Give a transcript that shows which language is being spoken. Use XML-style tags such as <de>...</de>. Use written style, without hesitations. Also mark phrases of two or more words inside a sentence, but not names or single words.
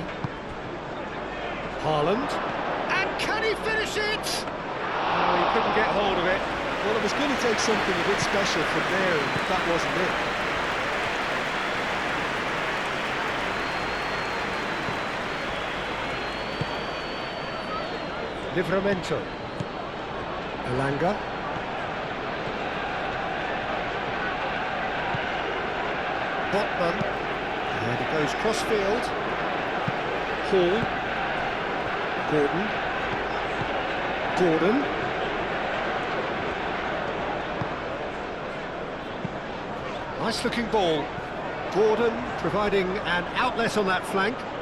<en>Haaland. And can he finish it? Oh, he couldn't get hold of it. Well, it was going to take something a bit special from there, and that wasn't it. Livramento. Elanga. Botman. And it goes crossfield. Hall. Gordon. Nice looking ball. Gordon providing an outlet on that flank.</en>